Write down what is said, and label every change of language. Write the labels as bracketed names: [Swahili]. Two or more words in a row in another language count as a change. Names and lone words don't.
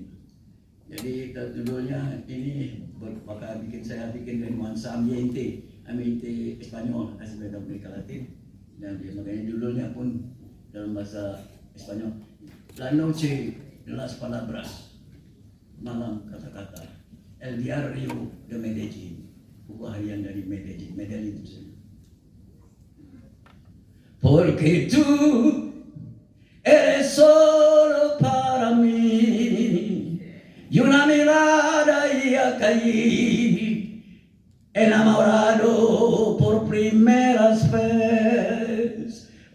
[Indonesian] Jadi judulnya ini bakal saya bikin dari nuansa ambiente Espanyol, asli dari Amerika Latin, dan makanya judulnya pun dalam bahasa Espanyol, La Noche de las Palabras, malam kata-kata, El Diario de Medellín, buku harian dari Medellin itu. [Spanish] Porque tú eres solo para mí. Y una mirada y a caí enamorado por primeras vez.